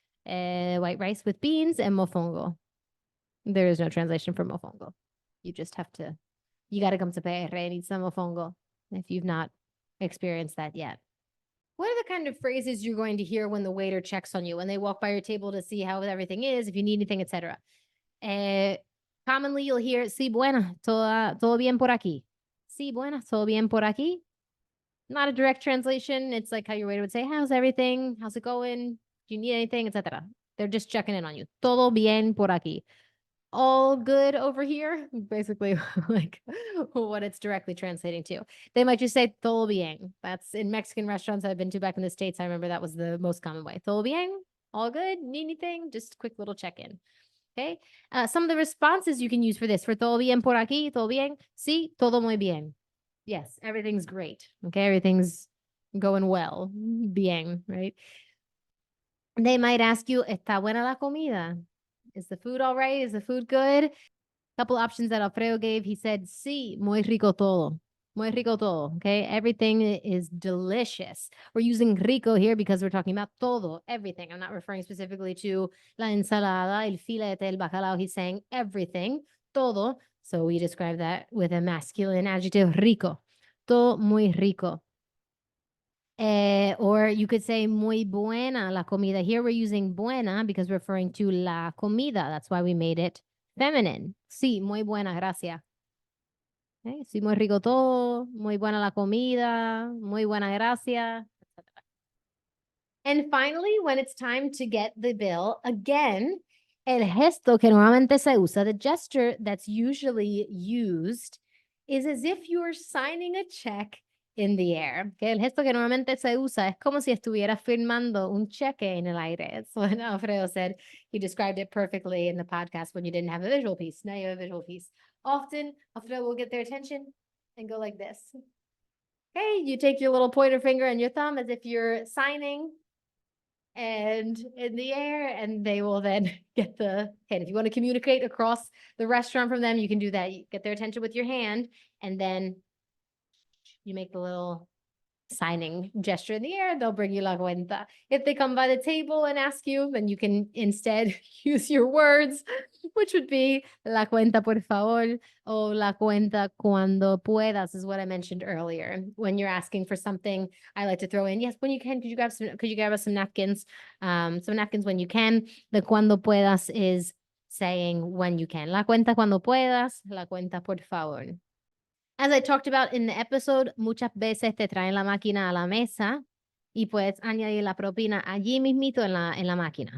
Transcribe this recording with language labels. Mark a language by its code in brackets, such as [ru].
[en] White rice with beans, and mofongo. There is no translation for mofongo. You just have to, you got to come to PR and eat some mofongo if you've not experienced that yet. What are the kind of phrases you're going to hear when the waiter checks on you, when they walk by your table to see how everything is, if you need anything, etc.? Commonly, you'll hear, [es] sí, buena, todo bien por aquí. Sí, buena, todo bien por aquí. [en] Not a direct translation. It's like how your waiter would say, how's everything? How's it going? Do you need anything, etc.? They're just checking in on you. [es] Todo bien por aquí. [en] all good over here, basically like what it's directly translating to. They might just say [es] todo bien. [en] That's in Mexican restaurants I've been to back in the States. I remember that was the most common way. [es] Todo bien? [en] All good? Need anything? Just quick little check-in. Okay. Some of the responses you can use for this, for [es] todo bien por aquí, todo bien. Sí, todo muy bien. [en] Yes, everything's great. Okay. Everything's going well. Bien, right? They might ask you, [es] ¿está buena la comida? [en] Is the food all right? Is the food good? Couple options that Alfredo gave. He said, [es] sí, muy rico todo. Muy rico todo. Okay. [en] Everything is delicious. We're using rico here because we're talking about todo, everything. I'm not referring specifically to la ensalada, el filete, el bacalao. He's saying everything, todo. So we describe that with a masculine adjective, rico. [es] Todo muy rico. [en] Or you could say [es] muy buena la comida. [en] Here we're using buena because we're referring to la comida. That's why we made it feminine. [es] Sí, muy buena, gracias. Okay, sí, muy rico todo, muy buena la comida, muy buena gracias. [en] And finally, when it's time to get the bill, again, [es] el gesto que normalmente se usa, [en] the gesture that's usually used, is as if you're signing a check in the air. [es] Okay, el gesto que normalmente se usa es como si estuvieras firmando un cheque en el aire. [en] It's what Alfredo said. He described it perfectly in the podcast when you didn't have a visual piece. Now you have a visual piece. Often, Alfredo will get their attention and go like this. Okay, you take your little pointer finger and your thumb as if you're signing and in the air, and they will then get the hit. If you want to communicate across the restaurant from them, you can do that. You get their attention with your hand, and then you make the little signing gesture in the air, they'll bring you la cuenta. If they come by the table and ask you, then you can instead use your words, which would be [es] la cuenta por favor, [en] or [es] la cuenta cuando puedas, [en] is what I mentioned earlier. When you're asking for something, I like to throw in, yes, when you can, could you grab us some napkins? Some napkins when you can. The cuando puedas is saying when you can. [es] La cuenta cuando puedas, la cuenta por favor. [en] As I talked about in the episode, [es] muchas veces te traen la máquina a la mesa y puedes añadir la propina allí mismito en la máquina.